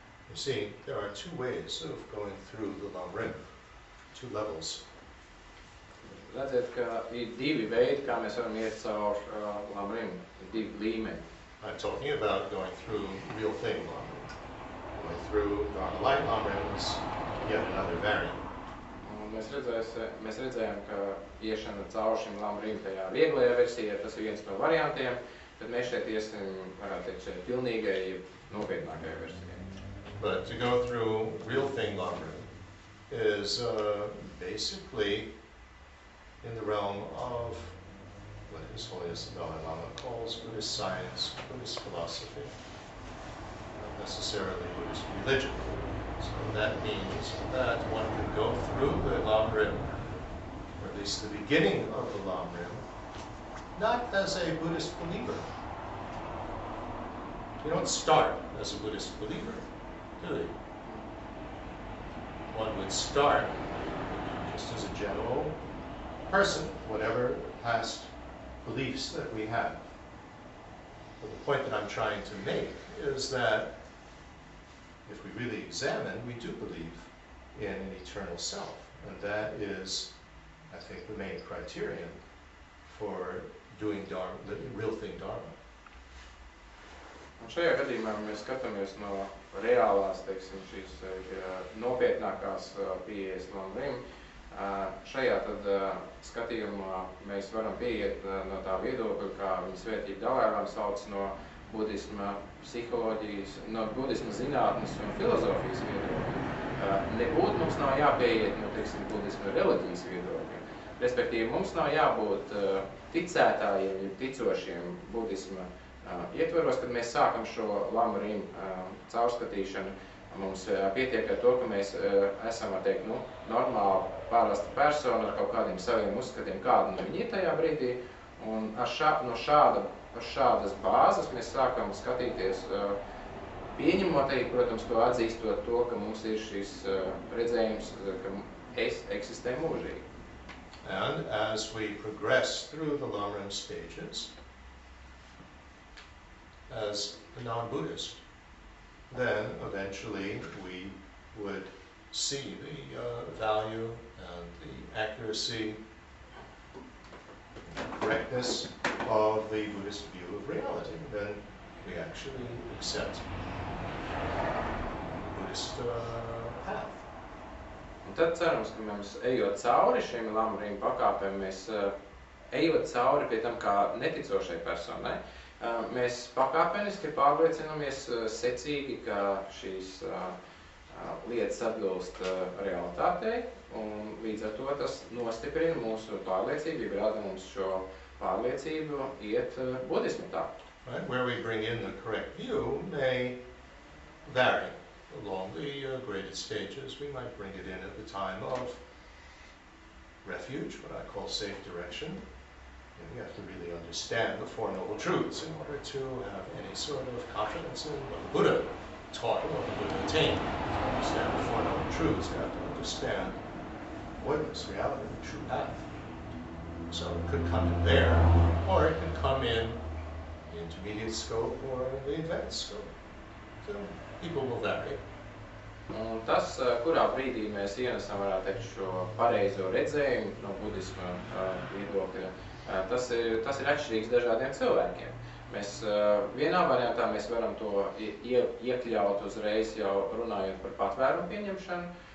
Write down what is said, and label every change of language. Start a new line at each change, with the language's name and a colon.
English: You see, there are two ways of going through the Lamrim, two levels.
Latvian: Redziet, ka ir divi veidi, kā mēs varam iet caur Lamrim, divi līmeņi.
English: I'm talking about going through real thing Lamrim. Going through Dharma Light Lamrim is yet another variant.
Latvian: Un mēs redzējām, ka iešana caur šim Lamrim tajā vieglajā versijā, tas ir viens no variantiem, bet mēs šeit iesim, varētu teikt, šeit pilnīgai, nopietnākai versijai.
English: But to go through real thing Lamrim is basically in the realm of what His Holiness the Dalai Lama calls Buddhist science, Buddhist philosophy, not necessarily Buddhist religion. So that means that one can go through the Lamrim, or at least the beginning of the Lamrim, not as a Buddhist believer. You don't start as a Buddhist believer, do you? One would start just as a general person, whatever past beliefs that we have. But the point that I'm trying to make is that if we really examine, we do believe in an eternal self. And that is, I think, the main criterion for doing Dharma, the real thing Dharma.
Latvian: Un šajā gadījumā mēs skatāmies no reālās, teiksim, šīs nopietnākās pieejas Lamrim. Šajā tad skatījumā mēs varam pieiet no tā viedokļa, kā viņa svētība Dalai Lama sauc no budisma psiholoģijas, no budisma zinātnes un filozofijas viedokļa. Nebūtu mums nav jāpieiet no, teiksim, budisma reliģijas viedokļa. Respektīvi, mums nav jābūt ticētājiem, ticošiem budisma ietveros, kad mēs sākam šo Lamrim caurskatīšanu. Mums pietiek ar to, ka mēs esam, var teikt, normāli pārasta persona ar kaut kādiem saviem uzskatiem, kāda no viņi ir tajā brīdī. Un no šādas bāzes mēs sākam skatīties, pieņemot, protams, to atzīstot to, ka mums ir šis redzējums, ka es eksistē mūžīgi.
English: And as we progress through the Lamrim stages, as a non-Buddhist, then eventually we would see the value and the accuracy, and correctness of the Buddhist view of reality. Then we actually accept the Buddhist path.
Latvian: Un tad cerams, ka mēs ejot cauri šiem Lamrim pakāpēm, mēs ejot cauri pie tam kā neticošai personai, mēs pakāpeniski pārliecinamies secīgi, ka šīs lietas atbilst realitātei, un līdz ar to tas nostiprina mūsu pārliecību, rāda mums šo pārliecību iet budismu tā.
English: Right? Where we bring in the correct view may vary along the graded stages. We might bring it in at the time of refuge, what I call safe direction. And we have to really understand the Four Noble Truths in order to have any sort of confidence in what the Buddha taught and what the Buddha attained. To understand the Four Noble Truths, you have to understand oneness, reality, the true path. So it could come in there, or it can come in the intermediate scope or the advanced scope. So people will vary.
Latvian: Un tas, kurā brīdī mēs ienesam, varētu teikt, šo pareizo redzējumu no budisma viedokļa, tas ir atšķirīgs dažādiem cilvēkiem. Mēs vienā variantā mēs varam to iekļaut uzreiz jau runājot par patvērumu pieņemšanu.